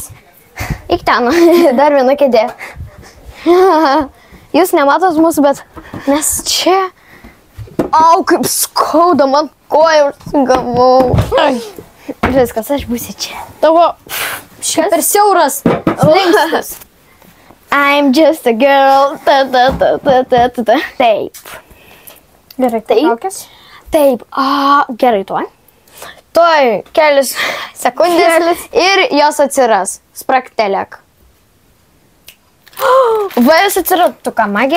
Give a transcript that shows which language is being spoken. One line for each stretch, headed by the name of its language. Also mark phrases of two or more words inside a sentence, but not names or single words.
Lithuanian: Eik ten, dar viena kėdė. Jūs nematot mūsų, bet mes čia... Au, kaip skauda, man koją užsigavau. Viskas, aš būsiu čia. Tavo per siauras slenkstis.
English: I'm just a girl.
Lithuanian: Taip. Gerai, kaukės. Taip. Gerai, tuoj. Tuoj kelias sekundės ir jos atsiras. Spraktelėk. Va, jos atsirado. Tu ką, magija?